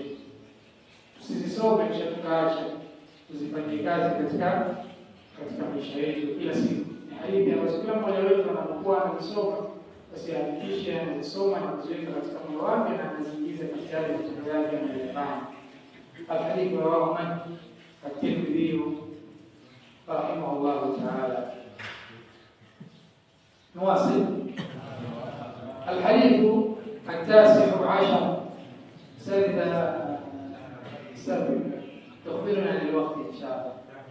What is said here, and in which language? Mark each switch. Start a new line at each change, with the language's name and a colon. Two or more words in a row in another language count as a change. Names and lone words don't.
Swahili: Tusizisome kisha tukaacha, tuzifanyie kazi katika maisha yetu kila siku. Ni hadithi ambazo kila mmoja wetu anapokuwa anasoma, basi hakikisha anasoma na kuziweka katika moyo wake na anaziingiza katika yale matendo yake anayofanya.
Arabic: الحديث رواه من الترمذي رحمه الله تعالى. نواصل الحديث التاسع عشر. سبب تخبرنا عن الوقت إن شاء الله.